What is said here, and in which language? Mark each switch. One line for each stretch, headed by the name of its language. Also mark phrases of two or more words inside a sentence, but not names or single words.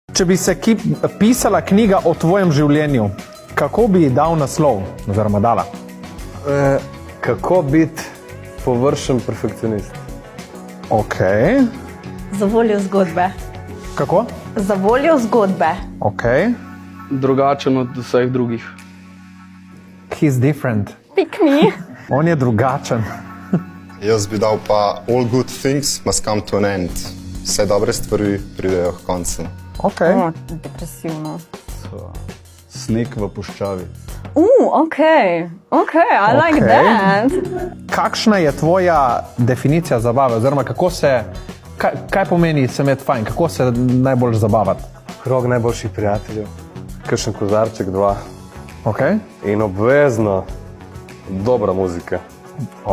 Slovenian: Če bi se pisala knjiga o tvojem življenju, kako bi ji dal naslov, oziroma dala? Kako biti površen perfekcionist? Ok. Za voljo zgodbe. Kako? Za voljo zgodbe. Ok. Drugačen od vseh drugih.
English: He's different. Pick me.
Slovenian: On je drugačen. Jaz bi dal pa
English: all good things must come to an end.
Slovenian: Vse dobre stvari pridejo k koncu. Ok. Depresivno. Sneg v puščavi.
English: Ok, I like that.
Slovenian: Kakšna je tvoja definicija zabave, oziroma kaj pomeni se imeti fajn, kako se najbolj zabavati? Krog najboljših prijateljev, kakšen kozarček, 2. Okay. In obvezno dobra muzika. Okay.